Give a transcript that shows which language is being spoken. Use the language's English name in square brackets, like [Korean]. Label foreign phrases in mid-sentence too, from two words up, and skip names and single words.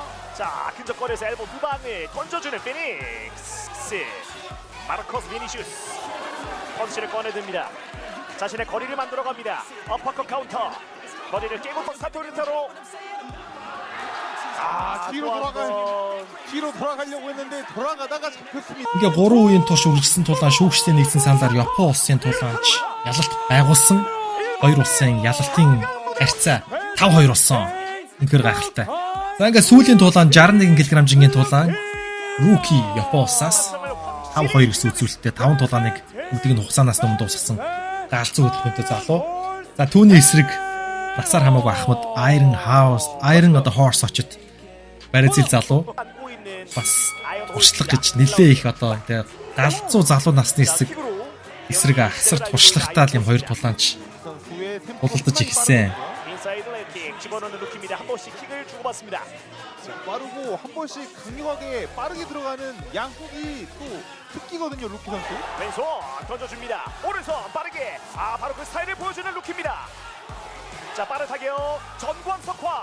[Korean] 자, 근접거리에서 엘보 두 방을 던져주는 피닉스. 마르코스 비니슈스 펀치를 꺼내듭니다. 자신의 거리를 만들어갑니다. 어퍼컷 카운터. 거리를 깨고 사토리타로. 뒤로 돌아가려고 했는데 돌아가다가 잡혔습니다. [Mongolian] Ингээ 3 үеийн турш үргэлжсэн тулаан шүүгчтэй нэгдсэн саналаар Япон улсын тулаанч ялалт байгуулсан. Хоёр улсын ялалтын харьцаа 5-2 болсон. Үнэхээр гайхалтай. За ингээ сүүлийн тулаан 61 кг-ийн тулаан Руки Япон улсаас 5-2 гэсэн үзүүлэлттэй 5 тулааныг бүгдийг нь хугацаанаас өмнө дуусгасан галзуу хөдөлгөөнтэй залуу. За түүний эсрэг насаар хамаагүй Ахмад Iron одоо Horse очит Бразил залуу бас туршлага гэж нэлээ их одоо тэгээ галзуу залуу насны эсрэг асар туршлагатай юм хоёр тулаанч тулалдаж ихсэн. [Korean] 인사이드 레이킥 집어넣는 루키입니다. 한 번씩 킥을 주고받습니다. 빠르고 한 번씩 강력하게 빠르게 들어가는 양쪽이 또 특기거든요, 루키 선수. 왼손 던져줍니다. 오른손 빠르게. 바로 그 스타일을 보여주는 루키입니다. 자, 빠르타게요. 전광 석화.